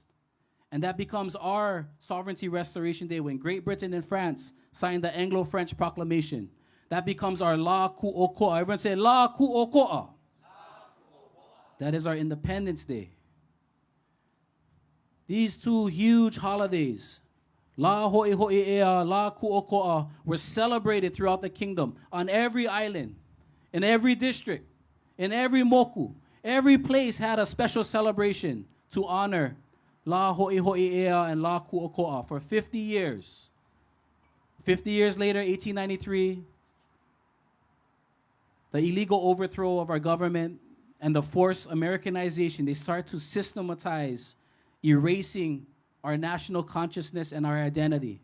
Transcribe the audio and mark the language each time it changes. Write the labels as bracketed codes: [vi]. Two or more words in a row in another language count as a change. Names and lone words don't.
[en] And that becomes our Sovereignty Restoration Day when Great Britain and France signed the Anglo-French Proclamation. That becomes our Lā Ku'oko'a. Everyone say, Lā Ku'oko'a. That is our Independence Day. These two huge holidays, Lā Hoʻihoʻi Ea, Lā Ku'oko'a, were celebrated throughout the kingdom, on every island, in every district, in every moku. Every place had a special celebration to honor Lā Hoʻihoʻi Ea and Lā Ku'oko'a for 50 years. 50 years later, 1893, the illegal overthrow of our government and the forced Americanization, they start to systematize erasing our national consciousness and our identity.